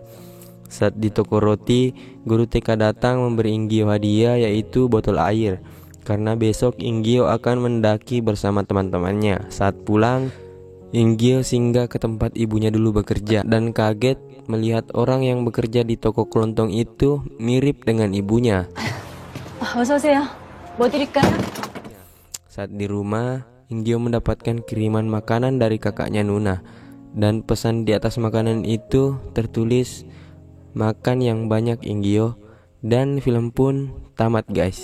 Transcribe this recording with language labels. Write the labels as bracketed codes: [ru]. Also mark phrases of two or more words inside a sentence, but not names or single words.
[id] Saat di toko roti, guru TK datang memberi Inggio hadiah, yaitu botol air, karena besok Inggio akan mendaki bersama teman-temannya. Saat pulang, Inggio singgah ke tempat ibunya dulu bekerja dan kaget melihat orang yang bekerja di toko kelontong itu mirip dengan ibunya. [ko] 어서 오세요. 뭐 드릴까요? [id] Saat di rumah, Inggio mendapatkan kiriman makanan dari kakaknya Nuna, dan pesan di atas makanan itu tertulis, makan yang banyak Inggio, dan film pun tamat guys.